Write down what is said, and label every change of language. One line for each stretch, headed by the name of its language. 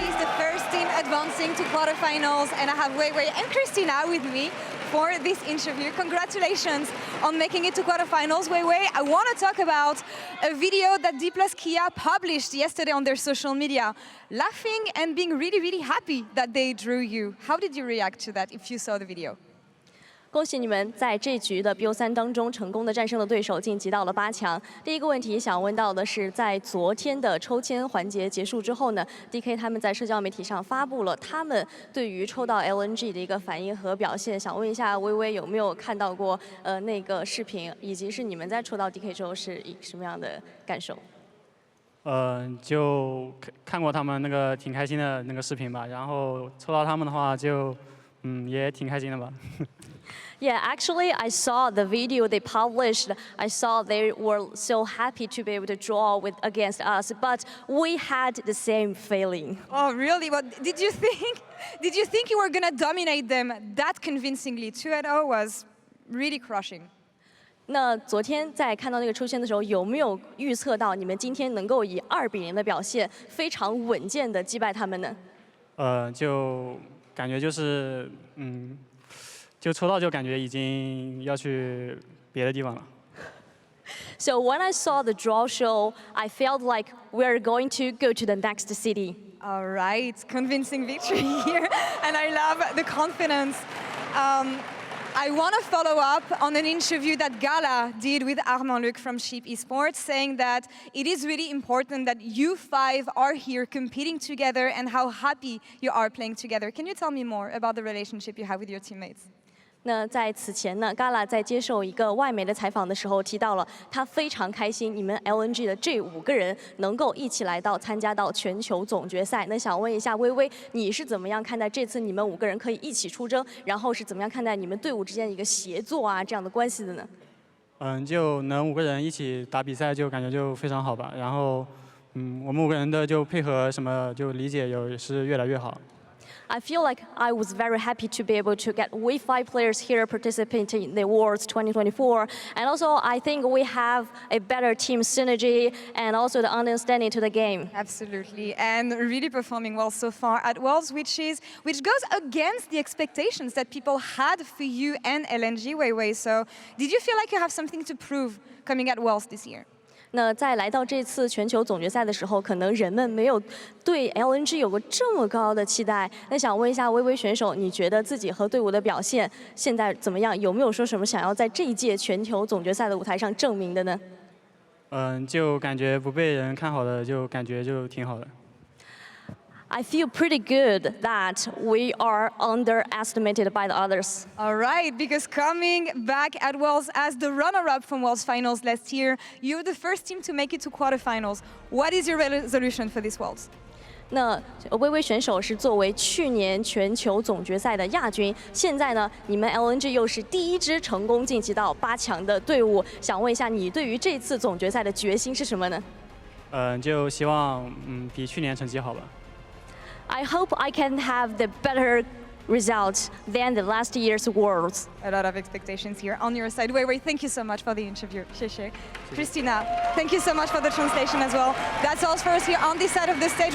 English: He's the first team advancing to quarterfinals, and I have Weiwei and Christina with me for this interview. Congratulations on making it to quarterfinals, Weiwei. I want to talk about a video that D plus Kia published yesterday on their social media, laughing and being really, really happy that they drew you. How did you react to that if you saw the video?
Chinese: 恭喜你们在这局的 BO3当中成功的战胜了对手，晋级到了8强。第一个问题想问到的是，在昨天的抽签环节结束之后呢 ，DK 他们在社交媒体上发布了他们对于抽到 LNG 的一个反应和表现。想问一下微微有没有看到过那个视频，以及是你们在抽到 DK 之后是什么样的感受？就看过他们那个挺开心的那个视频吧，然后抽到他们的话就也挺开心的吧。
English: Yeah, actually, I saw the video they published. I saw they were so happy to be able to draw against us, but we had the same feeling. Oh, really? What did you think? Did you think you were gonna dominate them that convincingly? 2-0 was really crushing.
Chinese: 那昨天在看到那个抽签的时候，有没有预测到你们今天能够以2-0的表现，非常稳健的击败他们呢？就感觉就是就抽到就感觉已经要去别的地方了。
English: So when I saw the draw show, I felt like we're going to go to the next city. All right, convincing victory here, and I love the confidence. I want to follow up on an interview that Gala did with Armand Luc from LNG Esports, saying that it is really important that you 5 are here competing together and how happy you are playing together. Can you tell me more about the relationship you have with your teammates?
Chinese: 那在此前呢 ，Gala 在接受一个外媒的采访的时候提到了，他非常开心你们 LNG 的这5个人能够一起来到参加到全球总决赛。那想问一下微微，你是怎么样看待这次你们5个人可以一起出征，然后是怎么样看待你们队伍之间的一个协作啊这样的关系的呢？就能5个人一起打比赛，就感觉就非常好吧。然后我们5个人的就配合什么就理解也是越来越好。
English: I feel like I was very happy to be able to get we 5 players here participating in the Worlds 2024, and also I think we have a better team synergy and also the understanding to the game. Absolutely, and really performing well so far at Worlds, which goes against the expectations that people had for you and LNG Weiwei. So, did you feel like you have something to prove coming at Worlds this year?
Chinese: 那在来到这次全球总决赛的时候，可能人们没有对 LNG 有过这么高的期待。那想问一下微微选手，你觉得自己和队伍的表现现在怎么样？有没有说什么想要在这一届全球总决赛的舞台上证明的呢？就感觉不被人看好的，就感觉就挺好的。
English: I feel pretty good that we are underestimated by the others. All right, because coming back at Worlds as the runner-up from Worlds Finals last year, you're the first team to make it to quarterfinals. What is your resolution for this Worlds?
Chinese: 那微微选手是作为去年全球总决赛的亚军，现在呢，你们 LNG 又是第1支成功晋级到8强的队伍。想问一下，你对于这次总决赛的决心是什么呢？就希望比去年成绩好吧。
English: I hope I can have the better result than the last year's Worlds. A lot of expectations here on your side. Weiwei, thank you so much for the interview. Christina, thank you so much for the translation as well. That's all for us here on this side of the stage.